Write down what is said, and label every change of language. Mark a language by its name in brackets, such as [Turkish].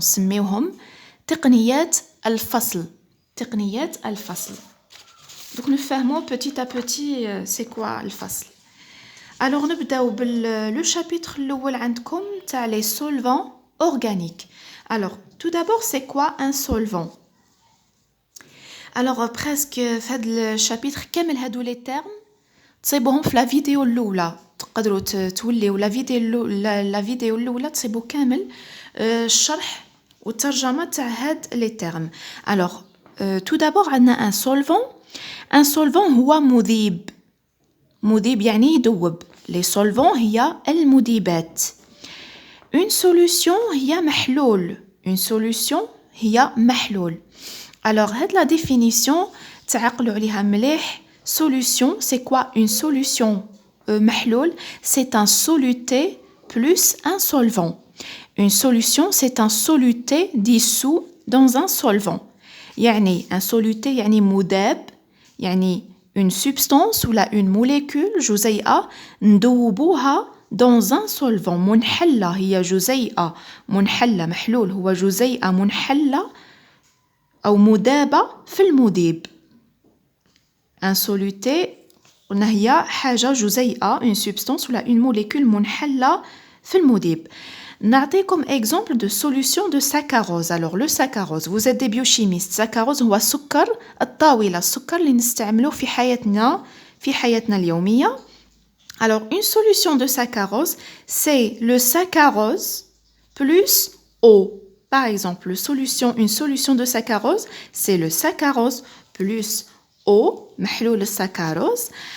[Arabic] سميوهم تقنيات الفصل. تقنيات الفصل. [French] Donc nous fermons petit à petit c'est quoi الفصل. Alors نبداو le chapitre [Arabic] الأول عندكم تاع [French] les solvants organiques. Alors tout d'abord c'est quoi un solvant? [Arabic] Alors presque في هذا الشابيتر كامل هادو لي تيرم تصيبوهم في لا فيديو الاولى تقدروا توليو لا فيديو الاولى تصيبوا كامل الشرح والترجمه تاع هاد لي تيرم. [French] Alors tout d'abord [Arabic] عندنا un solvant هو مذيب يعني يذوب. [French] les solvants [Arabic] هي المذيبات. [French] une solution [Arabic] هي محلول. [French] Alors, la définition, [Arabic] تعقلوا عليها مليح. [French] Solution, c'est quoi une solution? محلول, c'est un soluté plus un solvant. Une solution, c'est un soluté dissous dans un solvant. يعني un soluté [Arabic] يعني مذاب, [French] يعني une substance ou une molécule [Arabic] جزيئة ندوبوها [French] dans un solvant. [Arabic] منحلة هي جزيئة منحلة. محلول هو جزيئة منحلة أو مذابة في المذيب. un soluté قلنا هي حاجة جزيئة [French] une substance [Arabic] ولا [French] une molécule [Arabic] منحلة في المذيب. [French] نعطيكم exemple de solution de saccharose. Alors le saccharose, vous êtes des biochimistes. [Arabic] saccharose هو السكر الطاولة, السكر اللي نستعمله في حياتنا اليومية. [French] Alors une solution de saccharose, c'est le saccharose plus eau. Par exemple, une solution de saccharose, c'est le saccharose plus eau, [Arabic] محلول السكروز.